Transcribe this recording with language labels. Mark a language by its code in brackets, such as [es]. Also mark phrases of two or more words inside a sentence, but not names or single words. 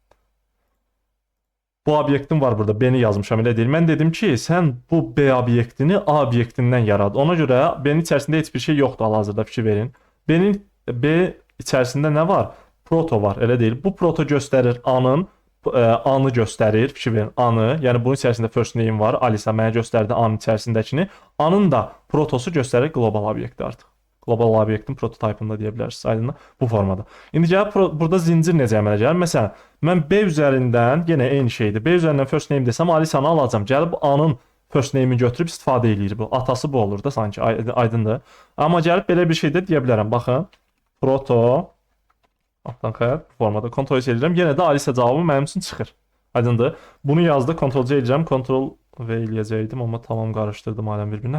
[az] Bu obyektim var burada, B-ni yazmışam, elə deyil. Mən dedim ki, sən bu B obyektini A obyektindən yarad. Ona görə B-nin içərisində heç bir şey yoxdur hal-hazırda, fikir verin. B içərisində nə var? Proto var, elə deyil. Bu proto göstərir A-nı göstərir, fikir verin, A-nı. Yəni bunun içərisində [en] first name [az] var, Alisa mənə göstərdi A-nın içərisindəkini. A-nın da protosu göstərir global obyekti artıq. Global obyektin prototipında deyə bilərsiniz, aydınla bu formada. İndi gəlib burada zincir necə əmələ gəlir? Məsələn, mən B üzərindən, yenə eyni şeydir. B üzərindən [en] first name [az] desəm, Alisanı alacam. Gəlib A-nın [en] first name- [az] i götürüb istifadə eləyir bu. Atası bu olur da sanki, aydındır. Amma gəlib belə bir şey də deyə bilərəm. Baxın. Proto altdan xətt formada Ctrl C edirəm. Yenə də Alisa cavabı mənim üçün çıxır. Aydındır. Bunu yazdı, Ctrl C edirəm, Ctrl V eləyəcəkdim, amma tamam qarışdırdım aləm bir-birinə.